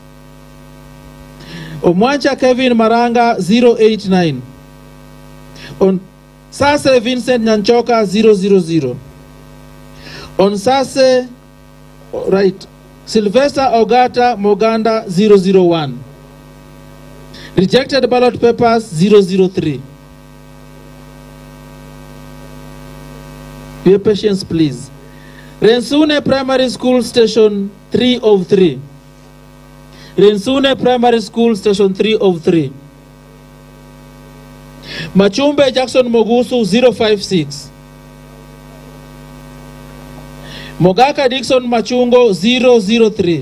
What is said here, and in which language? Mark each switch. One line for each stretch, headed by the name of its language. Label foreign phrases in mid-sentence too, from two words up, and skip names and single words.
English: Omwancha Kevin Maranga 089. Onsase Vincent Nyanchoka 000. Onsase Sylvester Ogata Moganda 001. Rejected ballot papers 003. Be patient, please. Rensune Primary School Station 303. Rensune Primary School Station 303. Machumbe Jackson Mogusu 056. Mogaka Dickson Machungo 003.